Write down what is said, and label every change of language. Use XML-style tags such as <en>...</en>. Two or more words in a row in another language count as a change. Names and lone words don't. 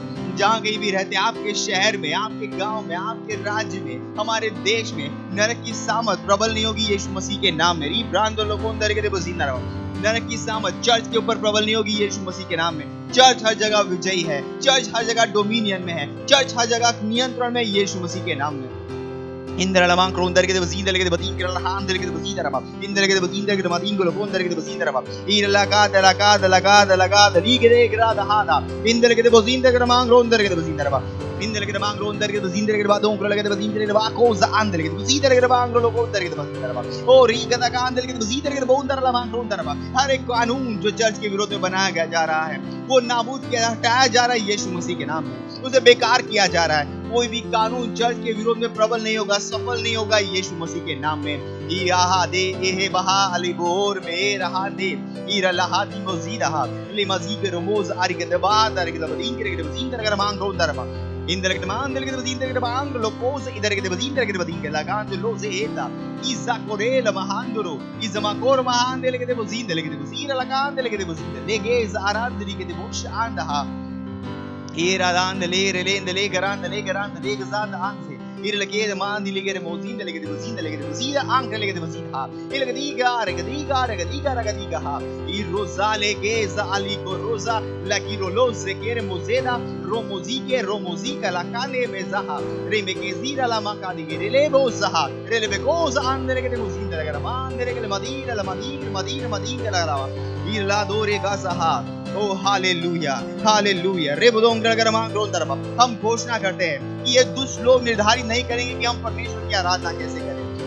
<hi>जहाँ कहीं भी रहते हैं आपके शहर में आपके गांव में आपके राज्य में हमारे देश में नरक की सामर्थ प्रबल नहीं होगी यीशु मसीह के नाम में। नरक की सामर्थ चर्च के ऊपर प्रबल नहीं होगी यीशु मसीह के नाम में। चर्च हर जगह विजयी है चर्च हर जगह डोमिनियन में है चर्च हर जगह नियंत्रण में यीशु मसीह के नाम में। Indralaman kronda lege de bazinda lege de batinga la hand lege de bazinda raba inda lege de bazinda lege de madingo lo konda lege de bazinda raba ira la gada lege de grada hada inda lege de bazinda lege de mang kronda lege de bazinda raba inda lege de mang kronda lege de bazinda lege de badon lege de bazinda lege de ba cosa and lege de bazinda lege de mang lo konda lege de bazinda raba o riga da ganda lege de bazinda lege de bonda la mang kronda raba हर एक कानून जो चर्च के विरोध में बनाया जा रहा है वो नाबूद किया हटाया जा रहा है यीशु मसीह के नाम में उसे बेकार किया जा रहा है। कोई भी कानून चर्च के विरोध में प्रबल नहीं होगा सफल नहीं होगा यीशु मसीह के नाम में। इहा दे एहे बहा अलीबोर में रहा दे इरा लहा दी मजीदा ले मजीद रमोज अरिगदबा दरगदबदीन के बजीन दरगर मांग रो दरबा इंदर के मान दरगद बजीन दरगद मांग लोकोस इधर के बजीन दरगद बजीन के लगान जो लोजे एता इजा कोरेल महांदरो इजमा कोर महान दे के बजीन दे के बजीन लगान दे के बजीन लेगे जारान दे के बोश आंदा Iradan le garan de gazad anse irlege de man dilige de mozin de lege de bozida anke lege de bozida ilege diga ha iroza lege za ali ko roza la kirolos kere mozeda romozika la kane mezaha remeke zira la maka dige le bozaha relebe koza ande lege de mozin de lege man de lege de madina la rawa irla dore gazaha ओ हालेलुया हालेलुया हम घोषणा करते हैं कि ये दुष्ट लोग निर्धारित नहीं करेंगे कि हम परमेश्वर की आराधना कैसे करें।</hi>